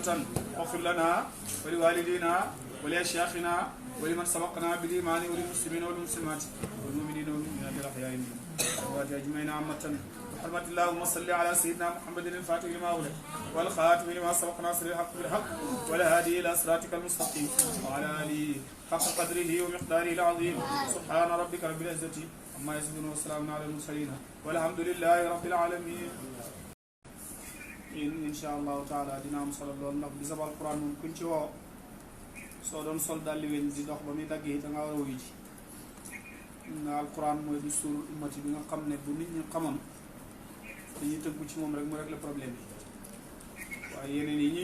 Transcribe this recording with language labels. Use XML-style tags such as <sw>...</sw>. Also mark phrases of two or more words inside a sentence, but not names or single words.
<ar>واغفر لنا ولوالدينا ولأشياخنا ولمن سبقنا بالإيمان وللمسلمين والمسلمات والمؤمنين والمؤمنات الأحياء منهم والأموات أجمعين عامة بحرمة اللهم صل على سيدنا محمد الفاتح لما أغلق والخاتم لما سبق ناصر الحق بالحق والهادي إلى صراطك المستقيم وعلى آله حق قدره ومقداره العظيم سبحان ربك رب العزة عما يصفون وسلام على المرسلين والحمد لله رب العالمين إن شاء الله تعالى</ar> <wo>dina am solo lool ndax bisab alquran moom kuñ ci woo soo doon sol dalli weñ di dox ba muy daggee da nga war a wuyu ji nga alquran mooy du suur ummati bi nga xam ne bu nit ñi xamoon dañuy tënku ci moom rek mu rek</wo> <fr>le problème</fr> <wo>yi waaye yeneen yi</wo>